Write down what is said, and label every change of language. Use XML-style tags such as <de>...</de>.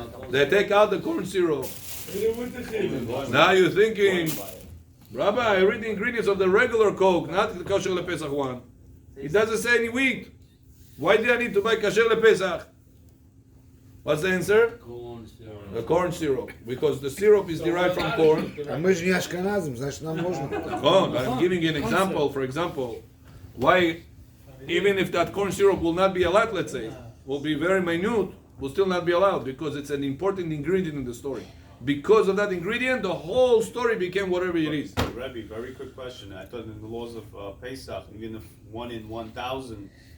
<en>They take out the corn syrup. Now you're thinking, Rabbi, I read the ingredients of the regular Coke, not the kosher lePesach one. It doesn't say any wheat. Why do I need to buy kosher lePesach? What's the answer? The corn syrup. Because the syrup is derived from corn.</en> <ru>А мы же не ашкеназим, значит нам можно.</ru> <en>Oh, but I'm giving you an example. For example, why, even if that corn syrup will not be allowed, let's say, will be very minute, will still not be allowed because it's an important ingredient in the story. Because of that ingredient, the whole story became whatever it is. Rebbe, very quick question. I thought in the laws of Pesach, even if 1 in 1,000.</en>